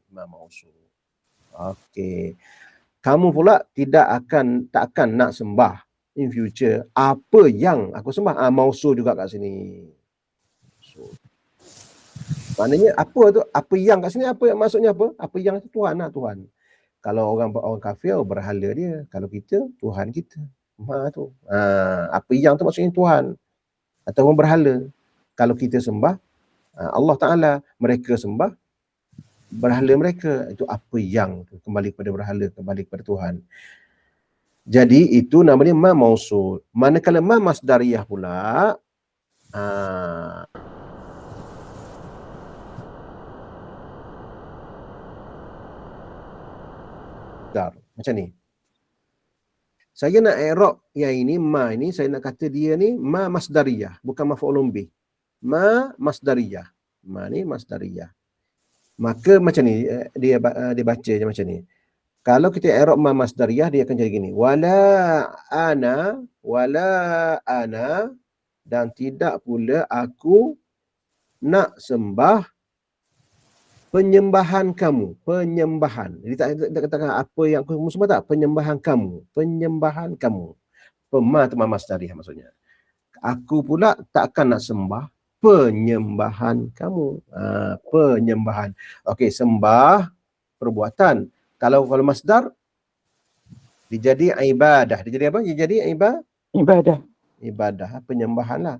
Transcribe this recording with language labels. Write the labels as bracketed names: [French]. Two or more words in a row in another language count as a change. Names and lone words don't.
[Arabic] Ma mausul. [Malay] Okey. Kamu pula tak akan nak sembah [English] in future [Malay] apa yang aku sembah. Mausul juga kat sini. Maknanya apa tu? Apa yang kat sini apa maksudnya apa? Apa yang itu Tuhan lah, Tuhan. Kalau orang kafir berhala dia, kalau kita Tuhan kita. Ma tu. Apa yang tu maksudnya Tuhan ataupun berhala. Kalau kita sembah Allah Taala, mereka sembah berhala mereka. Itu apa yang tu, kembali kepada berhala, kembali kepada Tuhan. Jadi itu namanya [Arabic] ma mausul. [Malay] Manakala [Arabic] ma masdariyah [Malay] pula macam ni. Saya nak i'rab yang ini, ma ini, saya nak kata dia ni [Arabic] ma masdariyah, [Malay] bukan [Arabic] maf'ulun bih. Ma masdariyah. [Malay] Ma ni masdariyah. Maka macam ni, dia baca je macam ni. Kalau kita i'rab [Arabic] ma masdariyah, [Malay] dia akan jadi gini. [Arabic] Wala ana [Malay] dan tidak pula aku nak sembah penyembahan kamu. Penyembahan. Jadi tak katakan apa yang aku sembah, tak. Penyembahan kamu. Ma tu [Arabic] ma masdariyah [Malay] maksudnya. Aku pula takkan nak sembah penyembahan kamu. Penyembahan. Okey, sembah perbuatan. Kalau masdar dia jadi ibadah. Dia jadi apa? Dia jadi ibadah, penyembahan lah.